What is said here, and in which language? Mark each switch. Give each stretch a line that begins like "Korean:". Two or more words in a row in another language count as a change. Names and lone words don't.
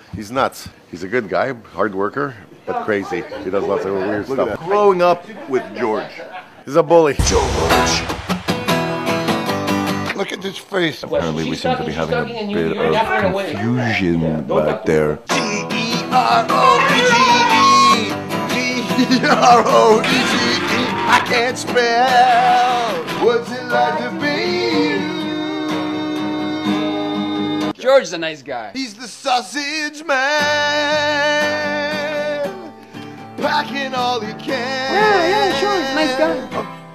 English: He's nuts. He's a good guy, hard worker, but crazy. He does lots of weird stuff. Growing up with George. He's a bully. George. Look at this face. Apparently we seem to be having a bit of confusion back there. G-E-R-O-E-G-E. G-E-R-O-E-G-E. I can't spell. What's it like to be you? George's a nice guy. He's the Sausage Man. Packing all he can. Yeah, sure. He's a nice guy.